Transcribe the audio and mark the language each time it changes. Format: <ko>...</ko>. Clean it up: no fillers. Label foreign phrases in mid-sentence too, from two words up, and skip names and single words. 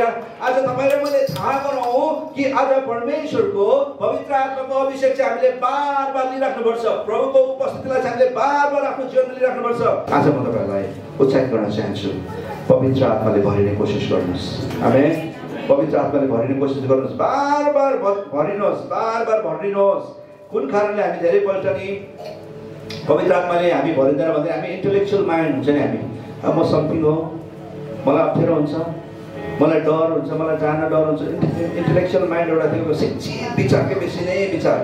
<ne>आज तपाईँ र मैले थाहा गरौँ कि आज परमेश्वरको पवित्र आत्माको अभिषेक चाहिँ हामीले बार बार लिइराख्नुपर्छ। प्रभुको उपस्थितिलाई चाहिँ हामीले बार बार आफ्नो जीवनमा लिइराख्नुपर्छ। आज म तपाईँहरूलाई उत्साहित गर्न चाहन्छु, पवित्र आत्माले भरिने कोसिस गर्नुहोस्। आमेन। पवित्र आत्माले भरिने कोसिस गर्नुहोस्, बार बार भरिनुहोस्, बार बार भरिनुहोस्। कुन कारणले हामी धेरैपल्ट नि पवित्र आत्माले हामी भरिँदैन भन्दै हामी</ne> <en>intellectual mind</en> <ne>हुन्छ नि, हामी अब म समथिङ हो, मलाई अप्ठ्यारो हुन्छ, मलाई डर हुन्छ, मलाई जान डर हुन्छ।</ne> <en>intellectual mind</en> <ne>एउटा थियो, शिक्षित विचारकै बेसी नै विचार।</ne>